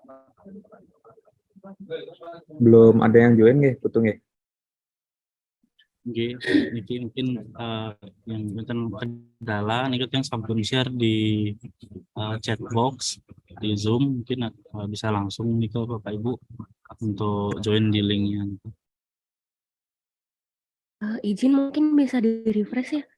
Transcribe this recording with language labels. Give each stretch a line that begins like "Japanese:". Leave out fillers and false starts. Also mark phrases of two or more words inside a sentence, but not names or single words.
Indonesian: Belum ada yang join nggih, Putu nggih? Oke, niki mungkin yang tentang kendala niki yang sampun share di
English: chat box
Indonesian: di Zoom mungkin bisa langsung nih ke Bapak Ibu untuk join di linknya. Izin mungkin bisa di-refresh ya.